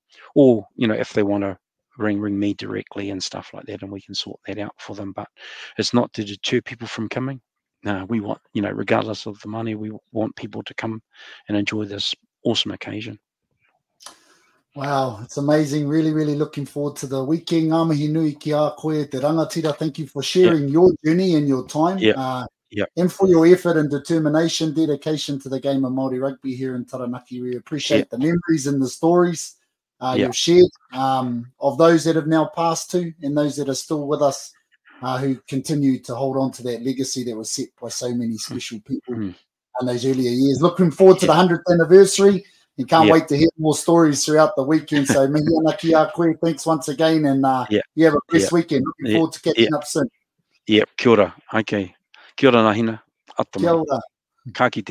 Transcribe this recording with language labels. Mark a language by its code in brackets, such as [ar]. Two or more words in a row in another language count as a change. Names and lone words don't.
[en] Or you know, if they want to ring me directly and stuff like that, and we can sort that out for them. But it's not to deter people from coming. No, we want, you know, regardless of the money, we want people to come and enjoy this awesome occasion. Wow, it's amazing. Really, really looking forward to the weekend. [mi] Ngā mihi nui ki a koe te rangatira. [en] Thank you for sharing your journey and your time. And for your effort and determination, dedication to the game of Māori rugby here in Taranaki. We appreciate the memories and the stories you've shared, of those that have now passed to and those that are still with us, who continue to hold on to that legacy that was set by so many special people in those earlier years. Looking forward to the 100th anniversary and can't wait to hear more stories throughout the weekend. [mi] So mihi ana ki a koe. [en] Thanks once again, and you have a blessed weekend. Looking forward to catching up soon. [mi] Kia ora. Okay. Kia ora, Nahina. Kia ora. Ka kite.